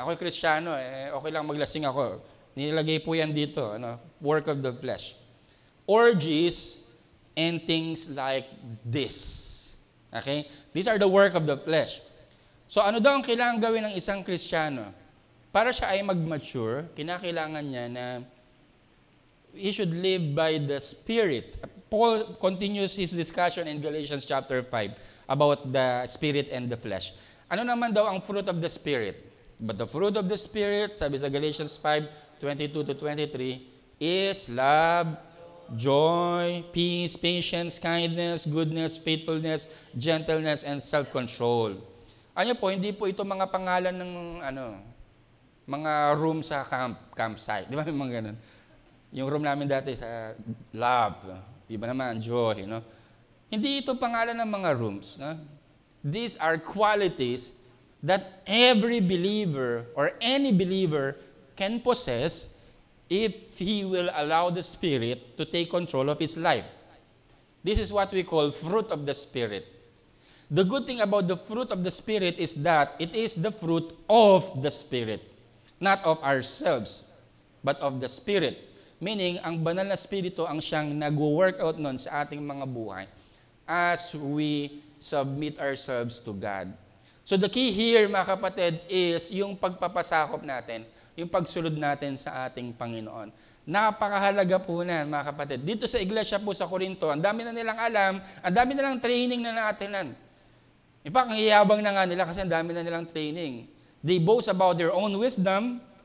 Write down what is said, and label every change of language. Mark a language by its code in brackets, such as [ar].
[tl] Ako'y Kristiyano, okay lang maglasing ako. Nilagay po yan dito, [en] work of the flesh. Orgies and things like this. Okay? These are the work of the flesh. [tl] So ano daw ang kailangan gawin ng isang Kristiyano? Para siya ay mag-mature, kinakailangan niya na [en] he should live by the Spirit. Paul continues his discussion in Galatians chapter 5 about the Spirit and the flesh. [tl] Ano naman daw ang [en] fruit of the Spirit? But the fruit of the Spirit, sabi sa Galatians 5:22 to 23, is love, joy, peace, patience, kindness, goodness, faithfulness, gentleness, and self-control. [tl] Ano po, hindi po ito mga pangalan ng mga room sa campsite. Di ba mga ganun? Yung room namin dati sa love, iba naman, joy, Hindi ito pangalan ng mga rooms. [en] These are qualities that every believer or any believer can possess if he will allow the Spirit to take control of his life. This is what we call fruit of the Spirit. The good thing about the fruit of the Spirit is that it is the fruit of the Spirit, not of ourselves, but of the Spirit. [tl] Meaning, ang banal na Espiritu ang siyang nag-work out nun sa ating mga buhay [en] as we submit ourselves to God. So the key here, [tl] mga kapatid, is yung pagpapasakop natin, yung pagsulod natin sa ating Panginoon. Napakahalaga po na, mga kapatid. Dito sa iglesia po sa Corinto, ang dami na nilang alam, ang dami nilang training na naatinan. In fact, ang iyabang na nga nila kasi ang dami na nilang training. [en] They boast about their own wisdom.